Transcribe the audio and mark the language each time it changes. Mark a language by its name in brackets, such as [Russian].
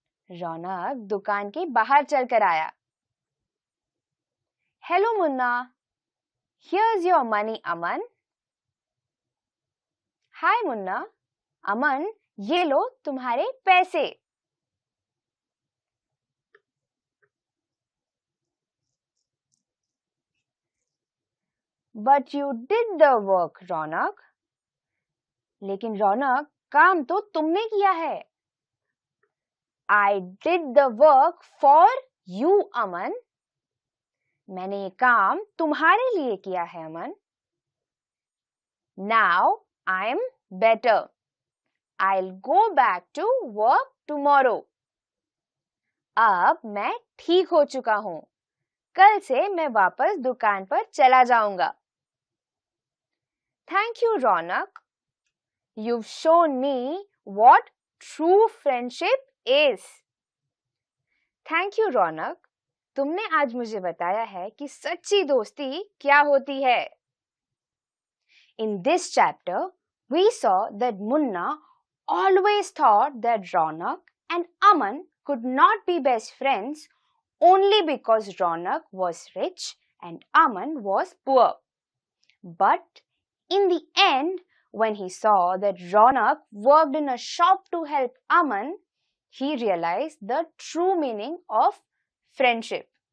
[Hindi] रौनक दुकान के बाहर चलकर आया। [English] Hello Munna. Here's your money, Aman. Hi Munna. [Hindi] अमन, ये लो तुम्हारे पैसे। [English] But you did the work, Raunak. [Hindi] लेकिन रौनक, काम तो तुमने किया है। [English] I did the work for you, Aman. मैंने ये काम तुम्हारे लिए किया है, Aman. Now I'm better. I'll go back to work tomorrow. [Hindi] अब मैं ठीक हो चुका हूँ. कल से मैं वापस दुकान पर चला जाऊंगा. [English] Thank you, Ronak. You've shown me what true friendship is. Thank you, Ronak. [Hindi] तुमने आज मुझे बताया है कि सच्ची दोस्ती क्या होती है. [English] In this chapter, we saw that Munna always thought that Ronak and Aman could not be best friends only because Ronak was rich and Aman was poor. But in the end, when he saw that Ronak worked in a shop to help Aman, he realized the true meaning of friendship.